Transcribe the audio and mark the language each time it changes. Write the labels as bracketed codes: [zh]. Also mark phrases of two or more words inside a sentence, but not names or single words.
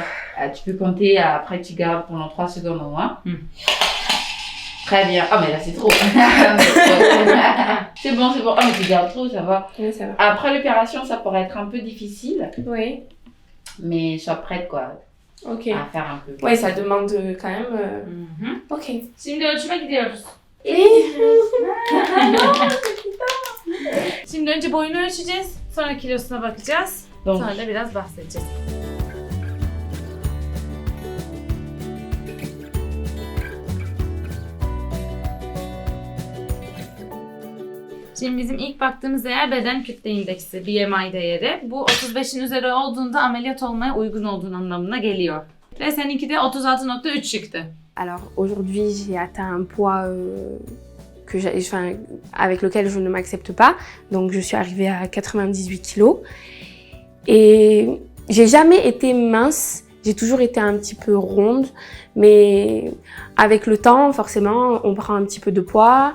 [fr] Ah, tu peux compter, après tu gardes pendant 3 secondes au moins. Très bien. Ah mais là c'est trop. C'est bon, c'est bon. Ah mais tu gardes trop, ça va. Oui, ça va. Après l'opération, ça pourrait être un peu difficile, Oui, mais sois prête quoi, ok. à faire un peu. Ouais, ça demande quand même... Ok. [tr] Şimdi ölçüme gidiyoruz. Şimdi önce boyunu ölçeceğiz, sonra kilosuna bakacağız, [fr] Donc, [tr] sonra da biraz bahsedeceğiz. Şimdi bizim ilk baktığımız değer beden kütle indeksi, BMI değeri. Bu 35'in üzeri olduğunda ameliyat olmaya uygun olduğun anlamına geliyor. Ve seninki de 36.3 çıktı. [fr] Alors aujourd'hui, j'ai atteint un poids avec lequel je ne m'accepte pas. Donc je suis arrivée à 98 kilos. Et j'ai jamais été mince, j'ai toujours été un petit peu ronde. Mais avec le temps, forcément, on prend un petit peu de poids.